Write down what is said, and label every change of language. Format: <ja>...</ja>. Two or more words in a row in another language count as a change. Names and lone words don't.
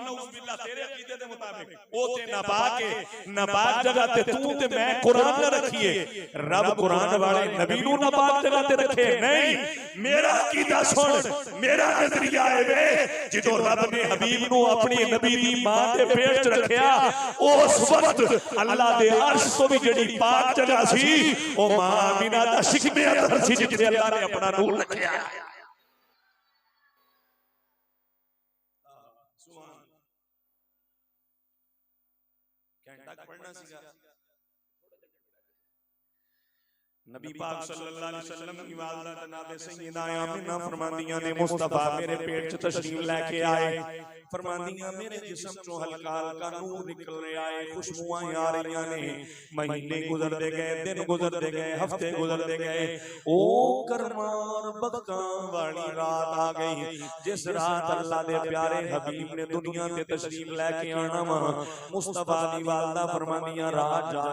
<ar>نعوذ بالله</ar> <pa>تیرے عقیدے دے مطابق او تے ناپاک ہے ناپاک جگہ تے تو تے میں قرآن نہ رکھیے رب قرآن والے نبی نوں ناپاک جگہ تے رکھے نہیں میرا عقیدہ سن میرا نظریہ ہے وے جدوں رب نے حبیب نوں اپنی نبی دی ماں دے پیٹ چ رکھیا اس وقت اللہ دے عرش تو بھی جیہڑی پاک جگہ سی او ماں آمنہ دا شکمِ اطہر سی جتھے اللہ نے اپنا نور رکھیا پڑھنا سکھا نبی پاک</pa> <ar>صلى الله عليه وسلم</ar> <pa>کی والدہ جناب سیدہ آمنہ فرماندیاں نے مصطفیٰ میرے پیٹ چ تشریف لے کے آئے فرماندیاں میرے جسم چوں ہلکا ہلکا نور نکل رہا ہے خوشبوآں آ رہیاں نے مہینے گزرتے گئے دن گزرتے گئے ہفتے گزرتے گئے او کرمار بختاں والی رات آ گئی جس رات اللہ دے پیارے حبیب نے دنیا تے تشریف لے کے آنا وا مصطفیٰ دی والدہ فرماندیاں رات جا</pa>